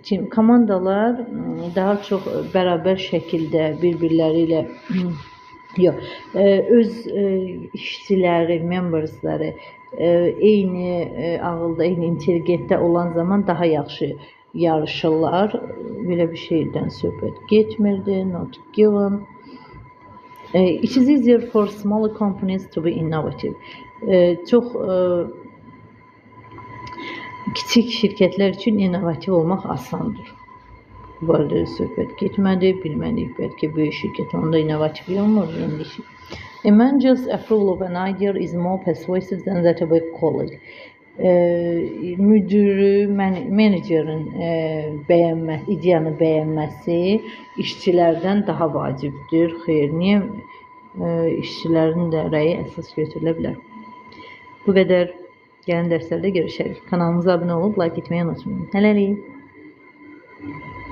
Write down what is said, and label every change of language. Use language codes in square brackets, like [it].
[az] Komandalar daha çox bərabər şəkildə bir-birləri ilə yox, öz işçiləri, membersləri eyni ağılda, eyni intelligentdə olan zaman daha yaxşı yarışırlar. Belə bir şeydən söhbət getmirdi. [en] Not given. It is easier for smaller companies to be innovative. [az] Çox kiçik şirkətlər üçün innovativ olmaq asandır. Bu barədə söhbət getmədi. Bilmədik, bəlkə böyük şirkət onda innovativ olmur. [en] A manager's approval of an idea is more persuasive than that of a colleague. [az] Menecerin ideyanı bəyənməsi işçilərdən daha vacibdir. Xeyr, niyə? İşçilərin də rəyi əsas götürülə bilər. Bu qədər. Gələn dərslərdə görüşərik. Kanalımıza abunə olub like etməyi unutmayın. Hələlik.